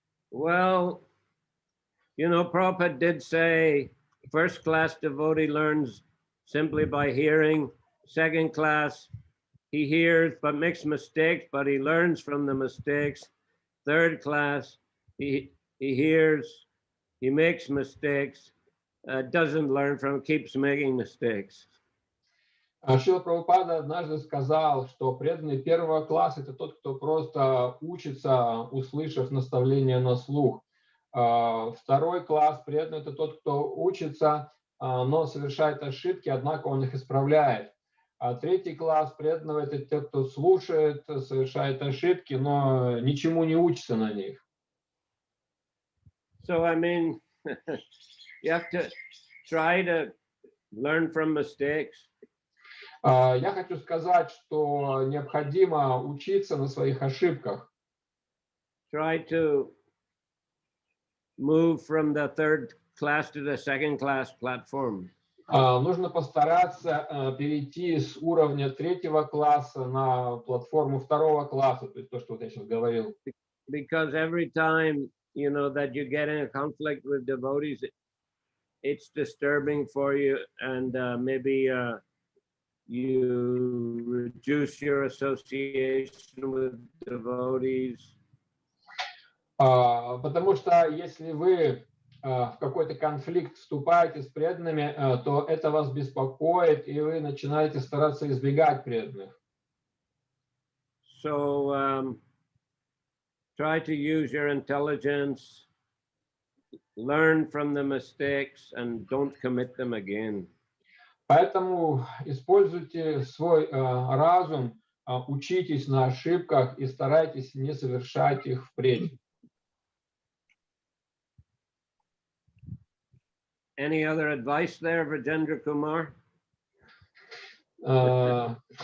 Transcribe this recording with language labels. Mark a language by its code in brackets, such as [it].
[en] Well, Prabhupada did say first-class devotee learns simply by hearing. Second class, he hears but makes mistakes, but he learns from the mistakes. Third class, he hears, he makes mistakes, doesn't learn from, keeps making mistakes. [ru] Шрила Прабхупада однажды сказал, что преданный первого класса – это тот, кто просто учится, услышав наставления на слух. Второй класс преданный – это тот, кто учится, но совершает ошибки, однако он их исправляет. А третий класс преданного – это те, кто слушает, совершает ошибки, но ничему не учится на них. [en] So, you have to try to learn from mistakes. [ru] Я хочу сказать, что необходимо учиться на своих ошибках. [en] Try to move from the third class to the second class platform. [ru] Нужно постараться перейти с уровня третьего класса на платформу второго класса, то есть то, что вот я сейчас говорил. [en] Because every time, that you get in a conflict with devotees, it's disturbing for you, and maybe you reduce your association with devotees. [ru] Потому что если вы в какой-то конфликт вступаете с преданными, то это вас беспокоит, и вы начинаете стараться избегать преданных. [en] So try to use your intelligence, learn from the mistakes, and don't commit them again. [ru] Поэтому используйте свой разум, учитесь на ошибках и старайтесь не совершать их впредь. [en] Any other advice there, Rajendra Kumar?